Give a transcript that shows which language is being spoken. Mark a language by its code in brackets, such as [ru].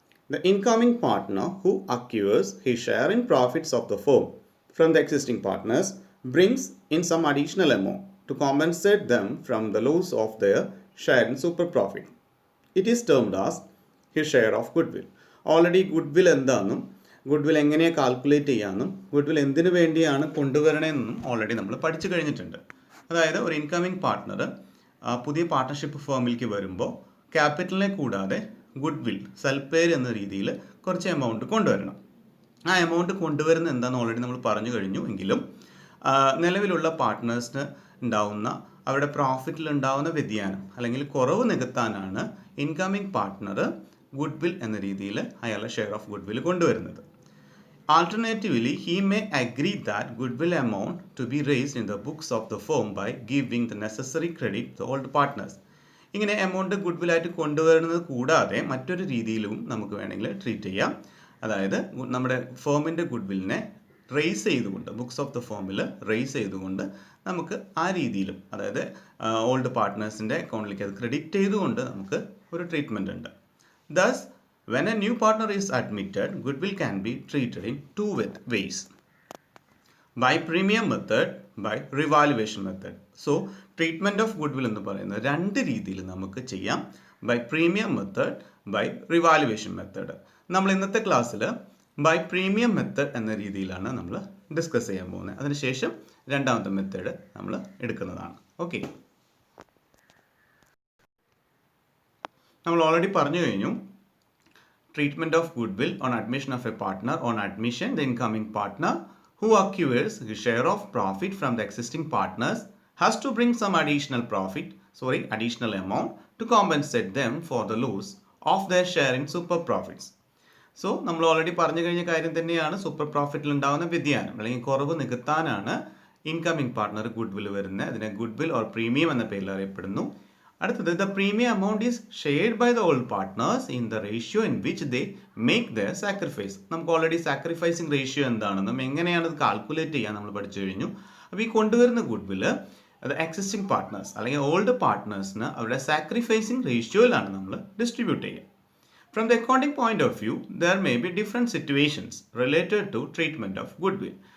[en] The incoming partner who acquires his share in profits of the firm from the existing partners brings in some additional amount to compensate them from the loss of their share in super profit. It is termed as his share of goodwill. [ml] Already goodwill എന്താണെന്നും goodwill എങ്ങനെയാണ് calculate ചെയ്യാമെന്നും goodwill എന്തിനു വേണ്ടിയാണ് കൊണ്ടുവരണമെന്നും already നമ്മൾ പഠിച്ചു കഴിഞ്ഞിട്ടുണ്ട്. അതായത് ഒരു ഇൻകമിങ് പാർട്ട്ണർ പുതിയ പാർട്ട്ണർഷിപ്പ് ഫേമിലേക്ക് വരുമ്പോൾ ക്യാപിറ്റലിനെ കൂടാതെ ഗുഡ് വിൽ, സൽപ്പേര് എന്ന രീതിയിൽ കുറച്ച് എമൗണ്ട് കൊണ്ടുവരണം. ആ എമൗണ്ട് കൊണ്ടുവരുന്നത് എന്താണെന്ന് ഓൾറെഡി നമ്മൾ പറഞ്ഞു കഴിഞ്ഞു. എങ്കിലും നിലവിലുള്ള പാർട്ട്നേഴ്സിന് ഉണ്ടാവുന്ന അവരുടെ പ്രോഫിറ്റിൽ ഉണ്ടാവുന്ന വ്യതിയാനം അല്ലെങ്കിൽ കുറവ് നികത്താനാണ് ഇൻകമിങ് പാർട്ട്ണർ ഗുഡ് വിൽ എന്ന രീതിയിൽ അയാളുടെ ഷെയർ ഓഫ് ഗുഡ് വിൽ കൊണ്ടുവരുന്നത്. [en] Alternatively, he may agree that goodwill amount to be raised in the books of the firm by giving the necessary credit to all the partners. [ml] ഇങ്ങനെ amount good വില്ലായിട്ട് കൊണ്ടുവരുന്നത് കൂടാതെ മറ്റൊരു രീതിയിലും നമുക്ക് വേണമെങ്കിൽ treat ചെയ്യാം. അതായത് നമ്മുടെ ഫേമിൻ്റെ ഗുഡ് വില്ലിനെ റേസ് ചെയ്തുകൊണ്ട്, ബുക്സ് ഓഫ് ദ ഫേമിൽ റേസ് ചെയ്തുകൊണ്ട് നമുക്ക് ആ രീതിയിലും, അതായത് ഓൾഡ് പാർട്ട്നേഴ്സിൻ്റെ അക്കൗണ്ടിലേക്ക് അത് ക്രെഡിറ്റ് ചെയ്തുകൊണ്ട് നമുക്ക് ഒരു ട്രീറ്റ്മെൻ്റ് ഉണ്ട്. [en] Thus, when a new partner is admitted, goodwill can be treated in two ways: by premium method, by revaluation method. So, treatment of goodwill [ml] എന്ന് പറയുന്നത് രണ്ട് രീതിയിൽ നമുക്ക് ചെയ്യാം: [en] by premium method, by revaluation method. [ml] നമ്മൾ ഇന്നത്തെ ക്ലാസ്സിൽ [en] by premium method [ml] എന്ന രീതിയിലാണ് നമ്മൾ ഡിസ്കസ് ചെയ്യാൻ പോകുന്നത്. അതിനുശേഷം രണ്ടാമത്തെ മെത്തേഡ് നമ്മൾ എടുക്കുന്നതാണ്. ഓക്കെ, നമ്മൾ ഓൾറെഡി പറഞ്ഞു കഴിഞ്ഞു. [en] Treatment of goodwill on admission of a partner. On admission, the incoming partner who acquires his share of profit from the existing partners has to bring some additional amount to compensate them for the loss of their share in super profits. [ml] So നമ്മൾ already പറഞ്ഞു കഴിഞ്ഞ കാര്യം തന്നെയാണ്. Super പ്രോഫിറ്റിൽ ഉണ്ടാകുന്ന വ്യതിയാനം അല്ലെങ്കിൽ കുറവ് നികത്താനാണ് incoming partner good will വരുന്നത്. അതിനെ ഗുഡ് വിൽ ഓർ പ്രീമിയം എന്ന പേരിൽ അറിയപ്പെടുന്നു. [en] അടുത്തത്, the premium amount is shared by the old partners in the ratio in which they make the sacrifice. [ml] നമുക്ക് ഓൾറെഡി സാക്രിഫൈസിങ് റേഷ്യോ എന്താണെന്നും എങ്ങനെയാണ് അത് കാൽക്കുലേറ്റ് ചെയ്യാൻ നമ്മൾ പഠിച്ചു കഴിഞ്ഞു. അപ്പോൾ ഈ കൊണ്ടുവരുന്ന ഗുഡ് വില് അത് എക്സിസ്റ്റിംഗ് പാർട്ട്നേഴ്സ് അല്ലെങ്കിൽ ഓൾഡ് പാർട്ട്നേഴ്സിന് അവരുടെ സാക്രിഫൈസിങ് റേഷ്യോയിലാണ് നമ്മൾ ഡിസ്ട്രിബ്യൂട്ട് ചെയ്യുക. [en] From the accounting point of view, there may be different situations related to treatment of goodwill.